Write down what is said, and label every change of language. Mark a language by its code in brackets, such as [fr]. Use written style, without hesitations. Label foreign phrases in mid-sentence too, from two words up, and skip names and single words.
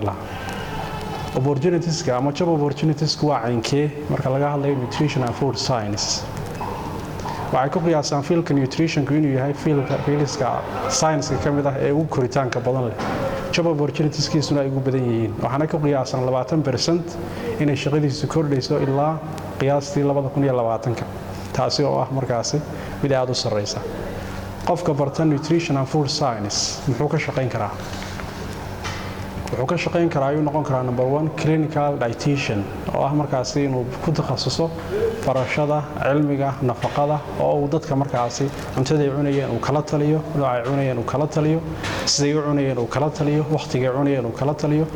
[so] lahaa opportunitieska ama [en] job opportunitiesku [so] waa caynkee marka laga hadlayo [en] nutrition and food science [so] waxay ku qiyaasaan fielka nutritionku inuu yahay fielka science ka mid ah ee ugu koritaanka badan leh job opportunitieskiisuna ay ugu badan yihiin waxaana ku qiyaasaan 20% inay shaqadiisu kordhayso ilaa qiyaastii 2020 taasi oo ah markaasi mid aad u sareysa qofka barta [en] nutrition and food science [so] muxuu ka shaqeyn karaa wuxuu ka shaqeyn karaa ayuu noqon karaa number 1 [en] clinical dietitian [so] oo ah markaasi inuu ku takhasuso barashada cilmiga nafaqada oo uu dadka markaasi cuntada ay cunayeen uu kala taliyo nooca ay cunayeen uu kala taliyo sidee u cunayeen uu kala taliyo waqtiga ay cunayeen uu kala taliyo